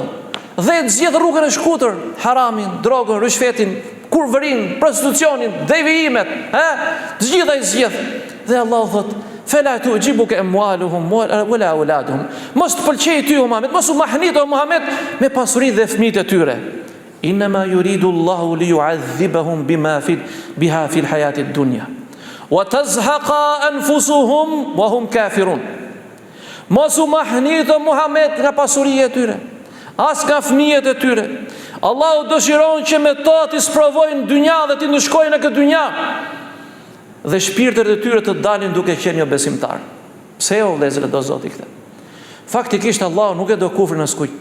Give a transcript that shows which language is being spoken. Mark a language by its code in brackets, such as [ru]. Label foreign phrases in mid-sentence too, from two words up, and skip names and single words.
[sq] Dhe zgjedh rrugën e shkutër, haramin, drogën, rishfetin, kurvërin, prostitucionin, devijimet, të gjitha i zgjedh. Dhe Allahu thotë [ar] فلا تعجبك أموالهم ولا أولادهم. [sq] Mos të pëlqej ty Muhammed, mos u mahnit o Muhammed me pasurinë dhe fëmijët e tyre. [ar] إنما يريد الله ليعذبهم بها في الحياة الدنيا وتزهق أنفسهم وهم كافرون. [sq] Mos u mahnit o Muhammed nga pasuria e tyre, as nga fëmijët e tyre. Allahu dëshiron që me to të sprovojnë dynja dhe të ndëshkojnë në këtë dynja, dhe shpirtet e tyre të dalin duke qenë jo besimtar. Pse o vëllezër do Zoti këtë? Faktikisht Allahu nuk e do kufrin as kujt.